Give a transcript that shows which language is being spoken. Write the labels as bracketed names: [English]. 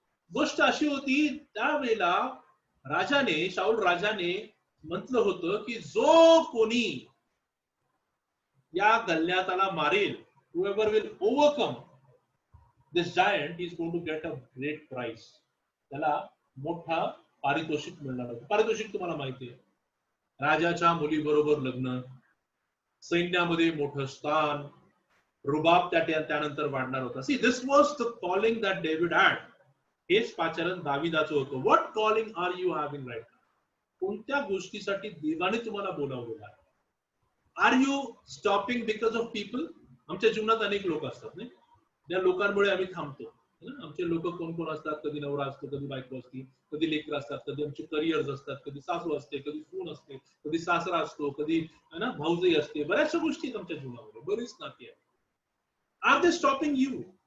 [Marathi] गोष्ट अशी होती, त्यावेळेला शाऊल राजाने म्हटलं होतं की जो कोणी या गल्ल्याताला मारेल, [English] whoever will overcome this giant is going to get a great prize. [Marathi] त्याला मोठा पारितोषिक मिळणार होतं. पारितोषिक तुम्हाला माहिती आहे, राजाच्या मुलीबरोबर लग्न, सैन्यामध्ये मोठं स्थान, रुबाब त्यानंतर वाढणार होता. [English] See, this was the calling that David had. [Marathi] हेच पाचारण दाविदाचं होतं. [English] What calling are you having right now? [Marathi] कोणत्या गोष्टीसाठी देवाने तुम्हाला बोलावलेलं आहे? [English] Are you stopping because of people? [Marathi] आमच्या जीवनात अनेक लोक असतात नाही, त्या लोकांमुळे आम्ही थांबतो. आमचे लोक कोण कोण असतात? कधी नवरा असतो, कधी बायको असते, कधी लेकरं असतात, कधी आमचे करिअर्स असतात, कधी सासू असते, कधी सून असते, कधी सासरा असतो, कधी भाऊजाई असते. बऱ्याचशा गोष्टी आहेत आमच्या जीवनामध्ये, बरीच नाती आहेत. [English] Are they stopping you?